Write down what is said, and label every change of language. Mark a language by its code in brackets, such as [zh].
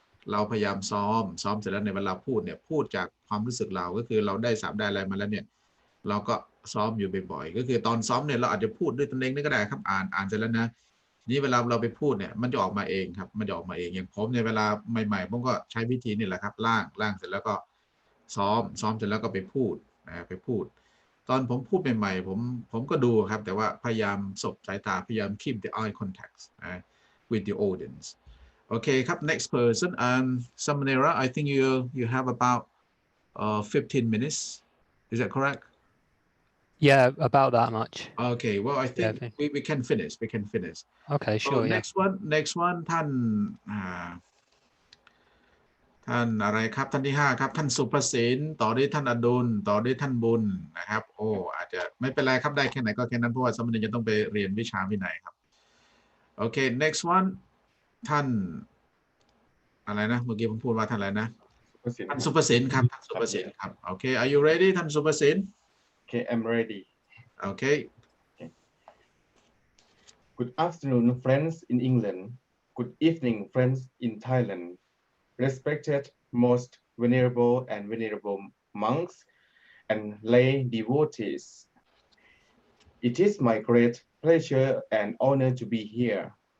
[th] เราพยายามซ้อมเสร็จแล้วในเวลาพูดเนี่ยพูดจากความรู้สึกเราก็คือเราได้ศัพท์ได้อะไรมาแล้วเนี่ยเราก็ซ้อมอยู่บ่อยๆก็คือตอนซ้อมเนี่ยเราอาจจะพูดด้วยตนเองนี่ก็ได้ครับอ่านเสร็จแล้วนะนี่เวลาเราไปพูดเนี่ยมันจะออกมาเองครับมันจะออกมาเองอย่างผมในเวลาใหม่ๆผมก็ใช้วิธีนี่แหละครับล่างเสร็จแล้วก็ซ้อมเสร็จแล้วก็ไปพูดตอนผมพูดใหม่ๆผมก็ดูครับแต่ว่าพยายามสบสายตาพยายาม [en] keep the eye contact with the audience. Okay ครับ next person Samanera I think you have about 15 minutes is that correct? Yeah, about that much. Okay, well I think we can finish. Okay, sure. Next one [th] ท่านอะไรครับท่านที่5ครับท่านสุภสินต่อด้วยท่านอดุลต่อด้วยท่านบุญนะครับโอ้อาจจะไม่เป็นไรครับได้แค่ไหนก็แค่นั้นเพราะว่าสมณเณรจะต้องไปเรียนวิชาวินัยครับโอเค [en] next one [th] ท่านอะไรนะเมื่อกี้ผมพูดว่าท่านอะไรนะท่านสุภสินครับท่านสุภสินครับโอเค [en] are you ready [th] ท่านสุภสิน [en] Okay I'm ready okay Good afternoon, friends in England. Good evening, friends in Thailand. Respected, most venerable and venerable monks and lay devotees. It is my great pleasure and honor to be here.